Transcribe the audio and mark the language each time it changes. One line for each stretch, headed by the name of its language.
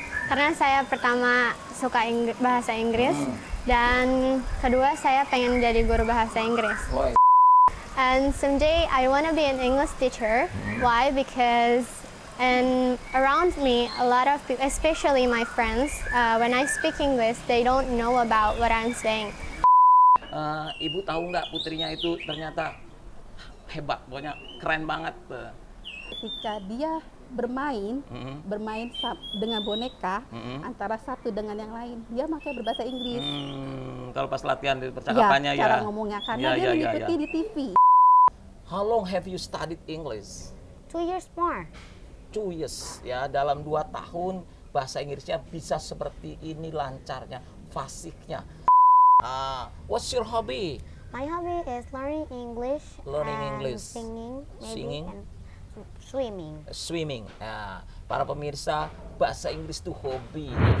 Indonesian: Karena saya pertama suka bahasa Inggris, dan kedua saya pengen jadi guru bahasa Inggris. Woi.
English: And someday I want to be an English teacher. Why? Because around me, a lot of people, especially my friends, when I speak English, they don't know about what I'm saying.
Indonesian: Ibu tahu nggak putrinya itu ternyata hebat, pokoknya keren banget. Ketika dia bermain dengan boneka, antara satu dengan yang lain, dia pakai berbahasa Inggris. Kalau pas latihan di percakapannya ya. Cara ngomongnya, karena dia mengikuti di TV.
English: How long have you studied English? 2 years more. 2 years,
Indonesian: ya, dalam 2 tahun bahasa Inggrisnya bisa seperti ini lancarnya, fasihnya.
English: What's your hobby? My hobby is learning English, singing, and swimming. Swimming.
Indonesian: Nah, para pemirsa, bahasa Inggris itu hobi.